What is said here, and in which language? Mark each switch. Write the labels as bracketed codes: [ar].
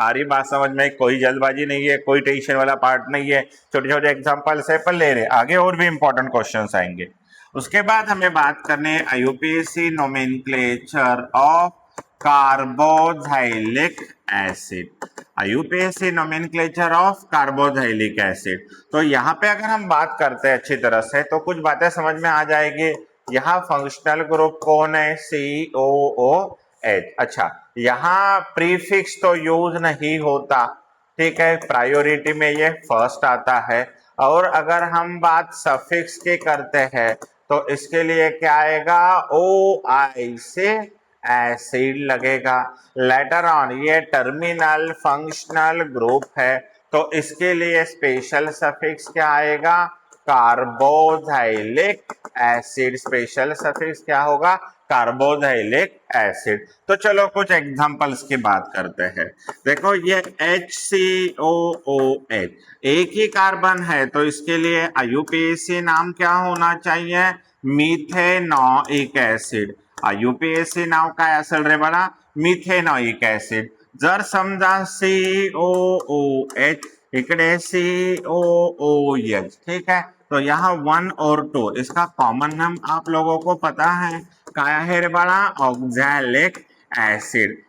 [hi] आ रही बात समझ में, कोई जल्दबाजी नहीं है, कोई टेंशन वाला पार्ट नहीं है, छोटे छोटे एग्जांपल से पर ले रहे, आगे और भी इंपॉर्टेंट क्वेश्चंस आएंगे. उसके बाद हमें बात करनी है IUPAC nomenclature of carboxylic acid. IUPAC nomenclature of carboxylic acid. तो यहाँ पे अगर हम बात करते हैं अच्छी तरह से तो कुछ बातें समझ में आ जाएगी. यहाँ फंक्शनल ग्रुप कौन है, COOH. अच्छा, यहाँ प्रीफिक्स तो यूज नहीं होता, ठीक है, प्रायोरिटी में ये फर्स्ट आता है. और अगर हम बात सफिक्स की करते हैं तो इसके लिए क्या आएगा, OI से एसिड लगेगा. लेटर ऑन ये टर्मिनल फंक्शनल ग्रुप है तो इसके लिए स्पेशल सफिक्स क्या आएगा, कार्बोक्सिलिक एसिड. स्पेशल सफिक्स क्या होगा, कार्बोक्सिलिक एसिड. तो चलो कुछ एग्जांपल्स की बात करते हैं. देखो ये HCOOH एक ही कार्बन है तो इसके लिए IUPAC नाम क्या होना चाहिए, मिथेनॉइक एसिड. [mr] IUPAC नाव काय असेल रे बाळा, मिथेनॉइक एसिड. जर समजा COOH इकडे COOH, [hi] ठीक है, तो यहाँ 1 और 2, इसका कॉमन नाम आप लोगों को पता है, [mr] काय आहे रे बाळा, [hi] ऑक्झॅलिक ऍसिड.